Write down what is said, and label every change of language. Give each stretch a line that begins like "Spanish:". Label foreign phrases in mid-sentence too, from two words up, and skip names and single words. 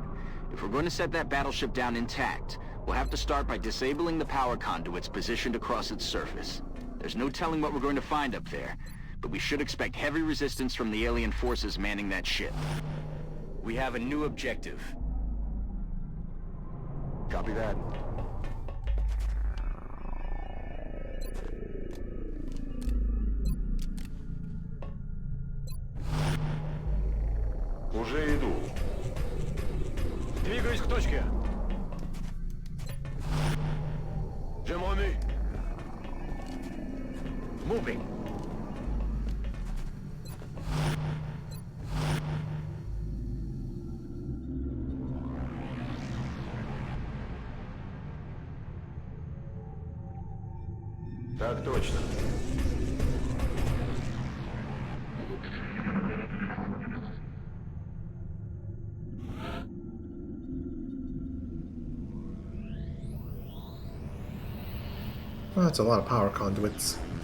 English: If we're going to set that battleship down intact, we'll have to start by disabling the power conduits positioned across its surface. There's no telling what we're going to find up there, but we should expect heavy resistance from the alien forces manning that ship. We have a new objective. Copy that.
Russian: Уже иду. Двигаюсь к точке.
French: Je m'ennuie.
English: Moving.
Russian: Так точно.
English: Well, that's a lot of power conduits.